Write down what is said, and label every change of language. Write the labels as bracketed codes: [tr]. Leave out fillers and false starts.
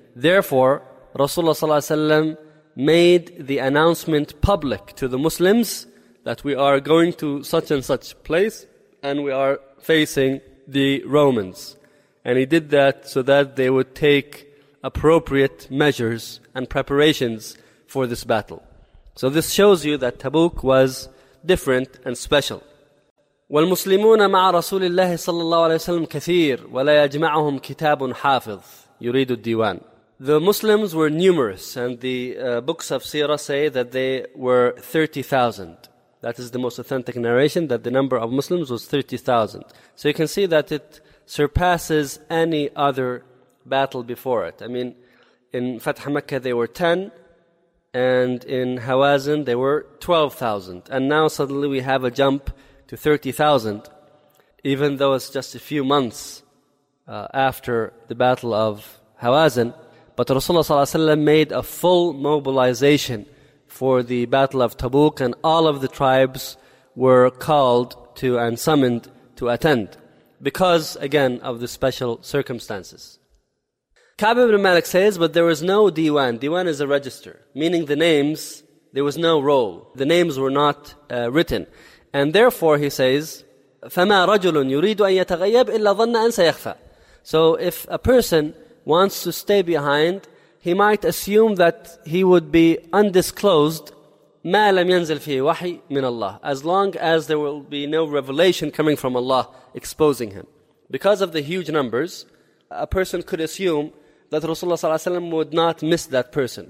[en] Therefore, Rasulullah صلى الله عليه وسلم made the announcement public to the Muslims that we are going to such and such place, and we are facing the Romans. And he did that so that they would take appropriate measures and preparations for this battle. So this shows you that Tabuk was different and special. [ar] والمسلمون مع رسول الله صلى الله عليه وسلم كثير ولا يجمعهم كتاب حافظ يريد الديوان. [en] The Muslims were numerous, and the books of Sirah say that they were 30,000. That is the most authentic narration, that the number of Muslims was 30,000. So you can see that it surpasses any other battle before it. I mean, in Fath Makkah they were 10, and in Hawazin they were 12,000. And now suddenly we have a jump to 30,000, even though it's just a few months after the Battle of Hawazin. But Rasulullah صلى الله عليه وسلم made a full mobilization for the Battle of Tabuk, and all of the tribes were called to and summoned to attend because, again, of the special circumstances. Ka'b ibn Malik says, but there was no diwan. Diwan is a register, meaning the names, there was no roll. The names were not written. And therefore, he says, [ar] فَمَا رَجُلٌ يُرِيدُ أَن يَتَغَيَّبْ إِلَّا ظَنَّ أَن سَيَخْفَى. [en] So if a person wants to stay behind, he might assume that he would be undisclosed, [ar] مَا لَمْ يَنزِلْ فِيهِ وَحِي مِنَ اللَّهِ, [en] as long as there will be no revelation coming from Allah exposing him. Because of the huge numbers, a person could assume that Rasulullah ﷺ would not miss that person.